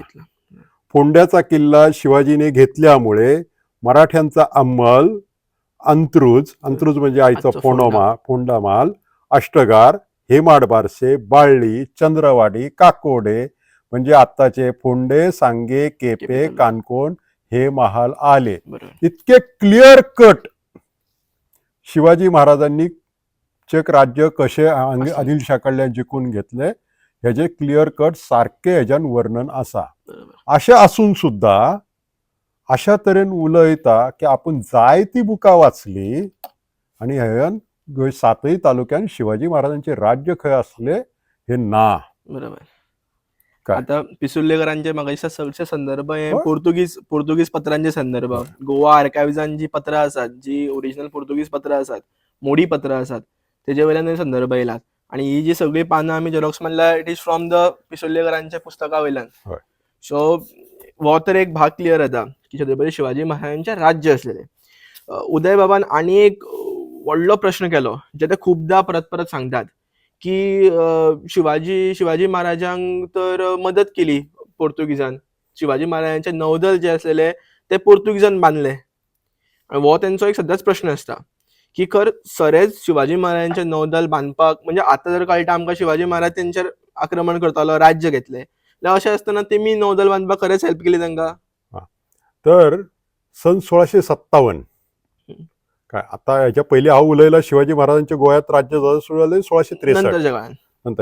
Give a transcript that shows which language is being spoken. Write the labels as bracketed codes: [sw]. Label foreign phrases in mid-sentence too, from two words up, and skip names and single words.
[mr] फोंड्याचा किल्ला शिवाजीने घेतल्यामुळे मराठ्यांचा अंमल अंत्रुज म्हणजे आईचा फोंडामाल, अष्टगार, हेमाड बारसे, बाळली, चंद्रवाडी, काकोडे म्हणजे आत्ताचे फोंडे, सांगे, केपे, कानकोण हे महाल आले. इतके [en] clear cut [mr] शिवाजी महाराजांनी चेक राज्य कसे आदिलशाकडल्यान जिंकून घेतले ह्याचे [en] clear cut [mr] सारखे ह्याच्यान वर्णन असा. [kok] अशें असून सुद्धा अशा तरेन उलयता की आपण जाय ती बुकां वाचली आणि ह्यान 7 तालुक्यान शिवाजी महाराजांचे राज्य खंय असले हे ना. बरोबर. आता पिसुर्लेकरांचे मागाचे सगळे संदर्भ हे पोर्तुगीज पत्रांचे संदर्भ, गोवा आर्कायव्हिजांची पत्रां असतात जी ओरिजिनल पोर्तुगीज पत्रां असतात, मोडी पत्रां असतात तेजे वयल्यान संदर्भ येयलात. आणि ही जी सगळी पानां आमी झेरॉक्स मारल्या [en] it is from the [kok] पिसुर्लेकरांच्या पुस्तका वयल्यान. सो हो तर एक भाग क्लिअर जाता की छत्रपती शिवाजी महाराजांचे राज्य असलेले. उदय बाबान आणि एक व्हडलो प्रश्न केलो जे ते खूपदा परत परत सांगतात की शिवाजी महाराजांक तर मदत केली पोर्तुगीजान. शिवाजी महाराजांचे नौदल जे असलेले ते पोर्तुगीजान बांधले. हो त्यांचो एक सद्याच प्रश्न असता की खर सरेच शिवाजी महाराजांचे नौदल बांधपाक म्हणजे आता जर कळटा आमकां शिवाजी महाराज तेंचेर आक्रमण करतालो, राज्य घेतले जाल्यार अशें आसतना तेमी नौदल बांधपाक खरेंच हेल्प केली तांकां. तर सन 1657 काय आता ह्याच्या पयलीं हांव उलयला शिवाजी महाराजांच्या गोंयांत राज्य सुरू जालें 1663 नंतर.